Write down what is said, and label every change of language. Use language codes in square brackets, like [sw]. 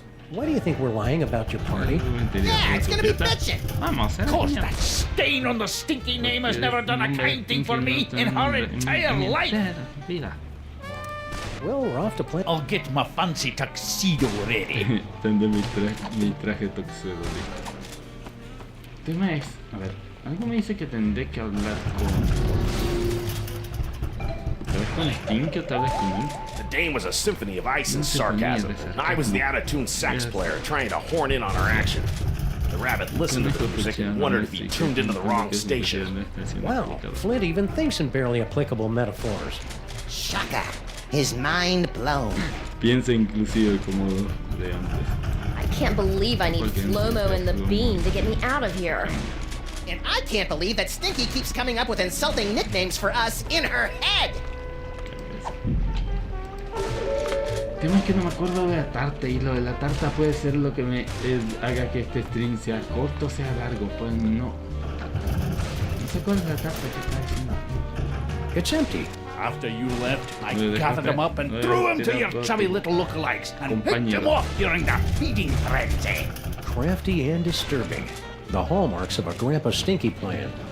[en] Why do you think we're lying about your party? Yeah, it's gonna be bitchin'. Of course, that stain on the stinky name has never done a kind thing for me in her entire life. Well, we're off to play. I'll get my fancy tuxedo ready. [es] Tendré mi traje tuxedo listo. El tema es, a ver, algo me dice que tendré que hablar tal vez con Stinky o tal vez con él. [en] The dame was a symphony of ice and sarcasm, and I was the out-of-tune sax player trying to horn in on her action. The rabbit listened to the music and wondered if he tuned into the wrong station. Wow, Flint even thinks in barely applicable metaphors. Shaka. His mind blown. [es] Piensa inclusive como de antes. [en] I can't believe I need Flomo and the Bean to get me out of here. And I can't believe that Stinky keeps coming up with insulting nicknames for us in her head. [es] El tema es que no me acuerdo de la tarta, y lo de la tarta puede ser lo que me haga que este stream sea corto o sea largo, pues no. No sé cuál es la tarta que está diciendo. [en] It's empty. After you left, I gathered them up and threw them to your chubby little lookalikes and picked them off during the feeding frenzy. Crafty and disturbing. The hallmarks of a Grandpa Stinky plan.